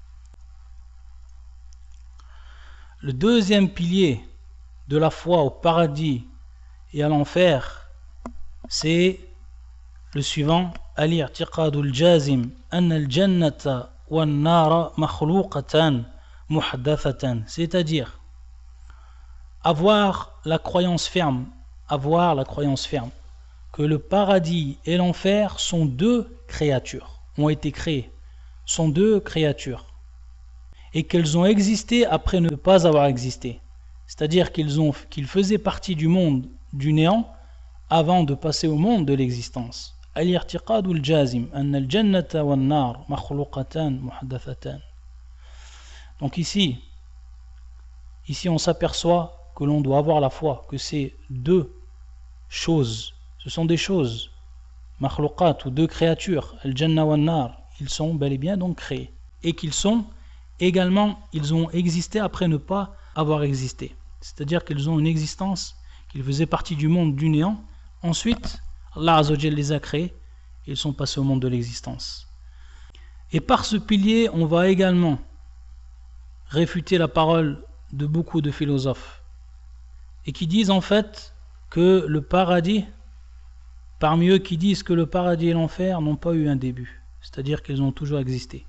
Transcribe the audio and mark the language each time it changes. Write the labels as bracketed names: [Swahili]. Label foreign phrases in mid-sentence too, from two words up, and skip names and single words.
[French] Le deuxième pilier de la foi au paradis et à l'enfer, c'est le suivant: [Arabic] الاعتقاد الجازم أن الجنة والنار مخلوقتان محدثتان, [French] c'est-à-dire avoir la croyance ferme que le paradis et l'enfer sont deux créatures, ont été créées, sont deux créatures, et qu'elles ont existé après ne pas avoir existé, c'est-à-dire qu'ils faisaient partie du monde du néant avant de passer au monde de l'existence. [Arabic] الاعتقاد الجازم أن الجنة والنار مخلوقتان محدثتان. [French] Donc ici on s'aperçoit que l'on doit avoir la foi que ces deux choses, ce sont des choses, makhluqat ou deux créatures, [Arabic] الجنة والنار, [French] ils sont bel et bien donc créés, et qu'ils sont également, ils ont existé après ne pas avoir existé, c'est-à-dire qu'ils ont une existence, qu'ils faisaient partie du monde du néant, ensuite [Arabic] الله عز وجل [French] les a créés et ils sont passés au monde de l'existence. Et par ce pilier on va également réfuter la parole de beaucoup de philosophes et qui disent en fait que le paradis, parmi eux qui disent que le paradis et l'enfer n'ont pas eu un début, c'est-à-dire qu'ils ont toujours existé.